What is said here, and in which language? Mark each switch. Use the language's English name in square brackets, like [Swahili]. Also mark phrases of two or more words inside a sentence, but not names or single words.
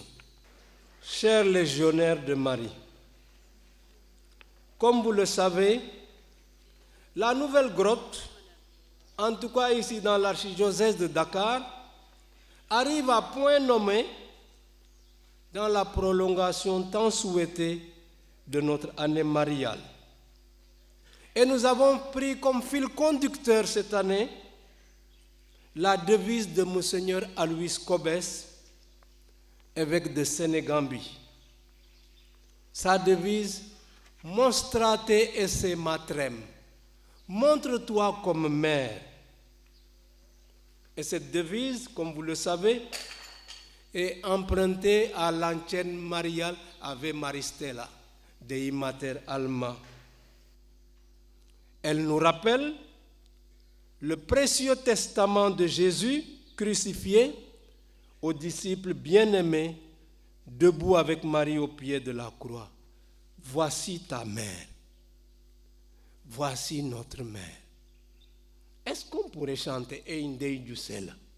[French] Chers légionnaires de Marie, comme vous le savez, la nouvelle grotte, en tout cas ici dans l'archidiocèse de Dakar, arrive à point nommé dans la prolongation tant souhaitée de notre année mariale. Et nous avons pris comme fil conducteur cette année la devise de Monseigneur Alois Cobès, évêque de Sénégambie. Sa devise, [Latin] Monstrate esse matrem, [French] montre-toi comme mère. Et cette devise, comme vous le savez, est empruntée à l'antienne mariale [Latin] Ave Maristella, Dei Mater Alma. [French] Elle nous rappelle le précieux testament de Jésus crucifié aux disciples bien-aimés, debout avec Marie au pied de la croix. Voici ta mère. Voici notre mère. Est-ce qu'on pourrait chanter Eindei Ducela?